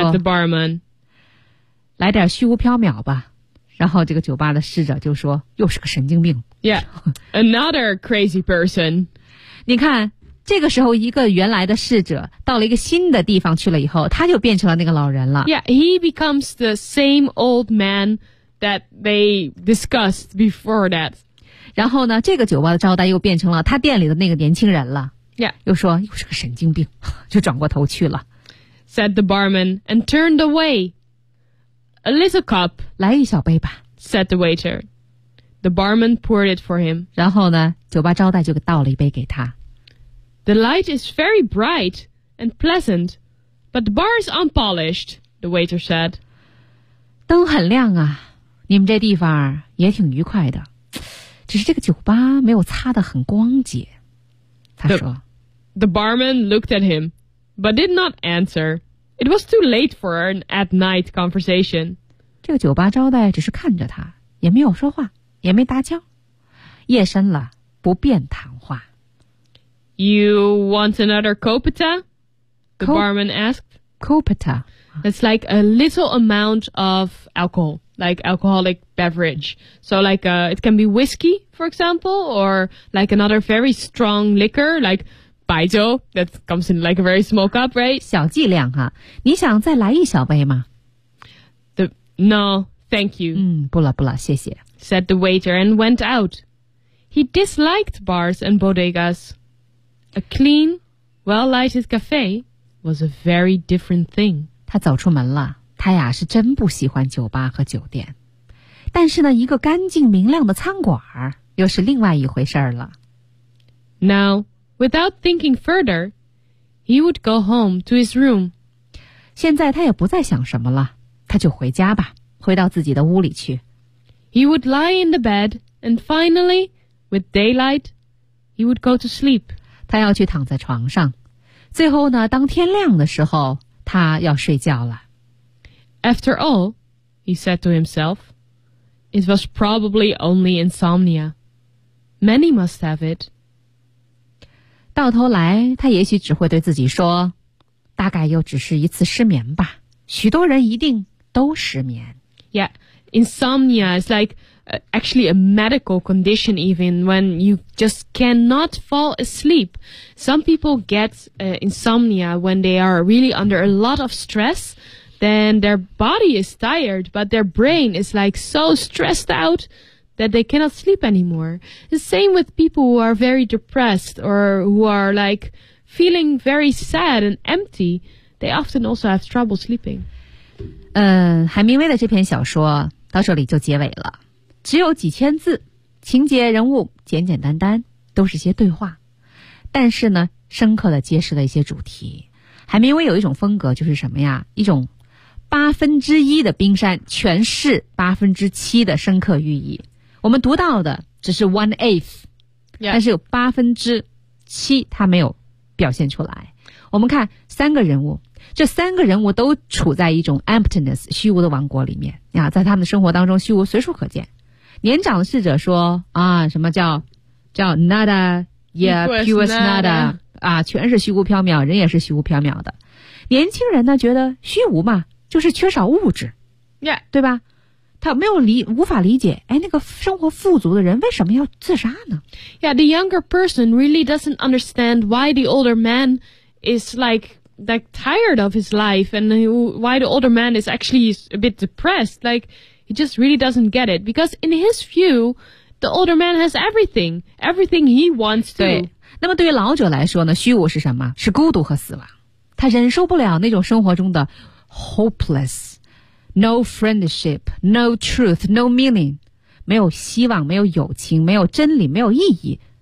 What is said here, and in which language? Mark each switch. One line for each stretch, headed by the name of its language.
English: said the barman.
Chinese: 来点虚无缥缈吧。然后这个酒吧的侍者就说，又是个神经病。
English: Yeah. Another crazy person.
Chinese: 你看这个时候一个原来的侍者到了一个新的地方去了以后，他就变成了那个老人了。
English: Yeah, he becomes the same old man that they discussed before that.
Chinese: 然后呢，这个酒吧的招待又变成了他店里的那个年轻人了。
English: Yeah.
Chinese: 又说，又是个神经病，就转过头去了。
English: Said the barman and turned away. A little cup.
Chinese: 来一小杯吧。
English: Said the waiter. The barman poured it for him.
Chinese: 然后呢，酒吧招待就倒了一杯给他。
English: The light is very bright and pleasant, but the bar is unpolished, the waiter said.
Chinese: 灯很亮啊，你们这地方也挺愉快的，只是这个酒吧没有擦得很光洁，他说。
English: The barman looked at him, but did not answer. It was too late for an at-night conversation.
Chinese: 这个酒吧招待只是看着他，也没有说话，也没搭腔。夜深了，不便谈话。
English: You want another copita? The barman asked.
Spanish: Copita.
English: It's like a little amount of alcohol, like alcoholic beverage. So like, it can be whiskey, for example, or like another very strong liquor, like... 白酒 that comes in like a very small cup, right?
Chinese: 小剂量哈，你想再来一小杯吗
English: No, thank you.
Chinese: 不了不了，谢谢。
English: Said the waiter and went out. He disliked bars and bodegas. A clean, well-lighted cafe was a very different thing.
Chinese: 他走出门了，他呀是真不喜欢酒吧和酒店。但是呢，一个干净明亮的餐馆又是另外一回事了。
English: Now,Without thinking further, he would go home to his room.
Chinese: 现在他也不再想什么了，他就回家吧，回到自己的屋里去。
English: He would lie in the bed, and finally, with daylight, he would go to sleep.
Chinese: 他要去躺在床上。最后呢，当天亮的时候，他要睡觉了。
English: After all, he said to himself, it was probably only insomnia. Many must have it.
Chinese: 到头来，他也许只会对自己说，大概又只是一次失眠吧。许多人一定都失眠。
English: Yeah, insomnia is like actually a medical condition even when you just cannot fall asleep. Some people get insomnia when they are really under a lot of stress. Then their body is tired, but their brain is like so stressed out. That they cannot sleep anymore. The same with people who are very depressed or who are like feeling very sad and empty. They often also have trouble sleeping.
Chinese: 海明威的这篇小说到这里就结尾了，只有几千字，情节人物简简单单，都是些对话，但是呢，深刻的揭示了一些主题。海明威有一种风格，就是什么呀？一种八分之一的冰山诠释八分之七的深刻寓意。我们读到的只是
English: one eighth、 yeah.
Chinese: 但是有八分之七他没有表现出来。我们看三个人物，这三个人物都处在一种 emptiness 虚无的王国里面啊，在他们的生活当中虚无随处可见。年长的侍者说啊，什么叫 nada yeah
Spanish: pures nada
Chinese: 啊，全是虚无缥缈，人也是虚无缥缈的。年轻人呢觉得虚无嘛就是缺少物质、
English: yeah.
Chinese: 对吧，他没有理无法理解，哎，那个生活富足的人为什么要自杀呢？
English: Yeah, the younger person really doesn't understand why the older man is like tired of his life and why the older man is actually a bit depressed. Like, he just really doesn't get it. Because in his view, the older man has everything. Everything he wants to.
Chinese: 对，那么对于老者来说呢，虚无是什么？是孤独和死亡。他忍受不了那种生活中的 hopeless.
English: No friendship, no truth, no meaning.
Chinese: 没有希望，没有友情，没有真理，没有意义。